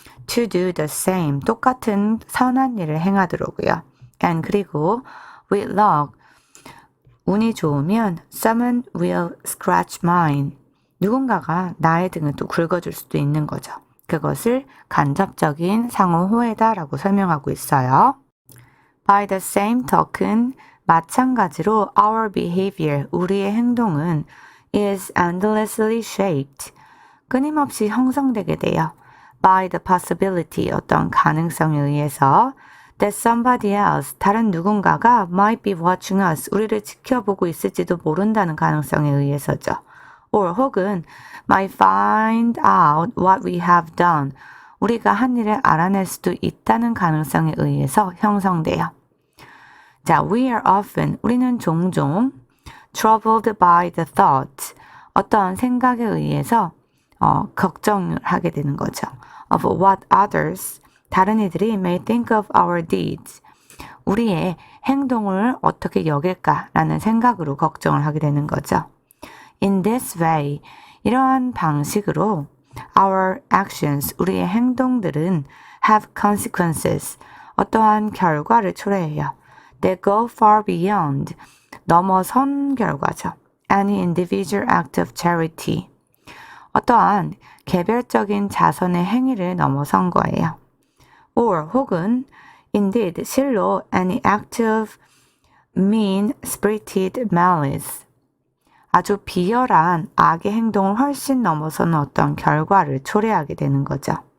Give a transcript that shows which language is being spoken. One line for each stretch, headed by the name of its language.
English: To do the same,
Korean: 똑같은 선한 일을 행하도록요.
English: And
Korean: 그리고
English: with luck,
Korean: 운이 좋으면
English: someone will scratch mine,
Korean: 누군가가 나의 등을 또 긁어줄 수도 있는 거죠. 그것을 간접적인 상호 호혜다라고 설명하고 있어요.
English: By the same token,
Korean: 마찬가지로
English: our behavior,
Korean: 우리의 행동은
English: is endlessly shaped,
Korean: 끊임없이 형성되게 돼요.
English: by the possibility,
Korean: 어떤 가능성에 의해서
English: that somebody else,
Korean: 다른 누군가가
English: might be watching us,
Korean: 우리를 지켜보고 있을지도 모른다는 가능성에 의해서죠.
English: or
Korean: 혹은
English: might find out what we have done,
Korean: 우리가 한 일을 알아낼 수도 있다는 가능성에 의해서 형성돼요. 자,
English: we are often,
Korean: 우리는 종종
English: troubled by the thought,
Korean: 어떤 생각에 의해서 걱정을 하게 되는 거죠.
English: of what others,
Korean: 다른 이들이
English: may think of our deeds,
Korean: 우리의 행동을 어떻게 여길까라는 생각으로 걱정을 하게 되는 거죠.
English: In this way,
Korean: 이러한 방식으로
English: our actions,
Korean: 우리의 행동들은
English: have consequences,
Korean: 어떠한 결과를 초래해요.
English: They go far beyond,
Korean: 넘어선 결과죠.
English: Any individual act of charity,
Korean: 어떠한 개별적인 자선의 행위를 넘어선 거예요.
English: or
Korean: 혹은
English: indeed,
Korean: 실로
English: any act of mean-spirited malice,
Korean: 아주 비열한 악의 행동을 훨씬 넘어서는 어떤 결과를 초래하게 되는 거죠.